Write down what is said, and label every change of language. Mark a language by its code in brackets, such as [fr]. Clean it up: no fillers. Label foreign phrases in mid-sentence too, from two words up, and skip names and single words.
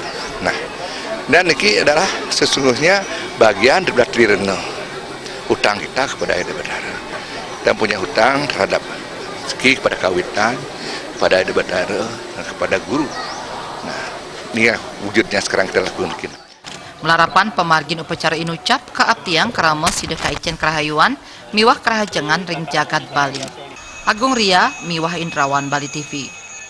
[id] Nah, dan ini adalah sesungguhnya bagian dari Trirena, hutang kita kepada Ida Betara dan punya hutang terhadap kepada kawitan, kepada Ida Betara dan kepada guru. Nah, ini ya wujudnya sekarang kita lakukan. [ban] Melarapan pemargin upacara inucap keabtiang kerama sida kaicen kerahayuan miwah kerahajengan ring jagat Bali. Agung Ria miwah Indrawan Bali TV.